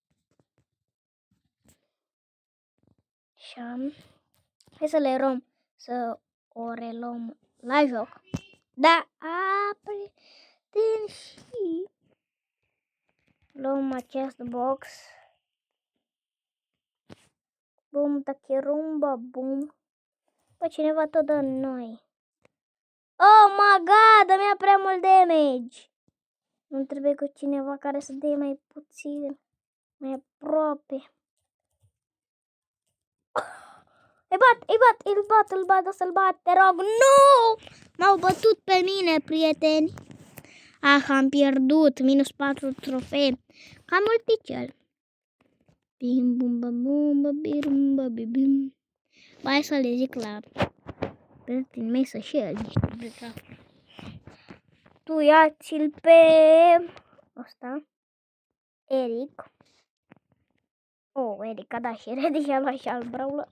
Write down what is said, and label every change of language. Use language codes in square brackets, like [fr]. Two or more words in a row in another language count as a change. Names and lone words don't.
[ro] Și hai să le luăm, să o reluăm la joc. Da, prieteni, și luăm acest box. Bum, tachirumba, bum. Păi cineva tot dă noi. [en] Oh my god, [ro] mi-a prea mult damage. Nu trebuie cu cineva care să dea mai puțin, mai aproape. Îl bat, să-l bat, te rog. Nu! M-au bătut pe mine, prieteni. Am pierdut, minus 4 trofee. Cam multicel. Bim, bum, bum, bim, bim, bim. Hai să le zic la prietenii mei să-și ia niște. Tu ia-ți-l pe ăsta, Eric. Oh, Eric a dat și Ready și-a luat și al Brawler.